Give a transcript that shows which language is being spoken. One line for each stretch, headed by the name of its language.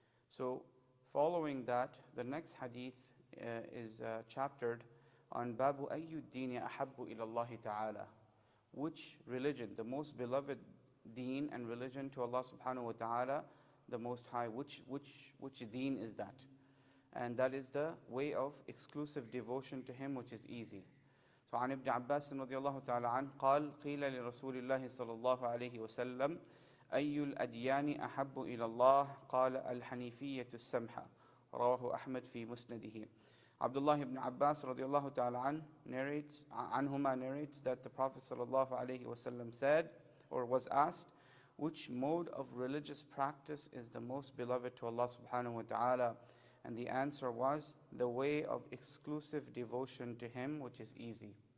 English: So following that, the next hadith is chaptered on Babu Ayyu Dini Ahabbu Ilallahi Ta'ala. Which religion, the most beloved deen and religion to Allah subhanahu wa ta'ala, the most high, which deen is that? And that is the way of exclusive devotion to Him, which is easy.
Arabic: So عن ابن عباس رضي الله تعالى عنه قال قيل لرسول الله صلى الله عليه وسلم أي الأديان أحب إلى الله قال الحنيفية السمحة رواه أحمد في مسنده.
English: Abdullah ibn Abbas radiallahu ta'ala anhuma narrates that the Prophet sallallahu alaihi wasallam said, or was asked, which mode of religious practice is the most beloved to Allah subhanahu wa ta'ala? And the answer was, the way of exclusive devotion to Him, which is easy.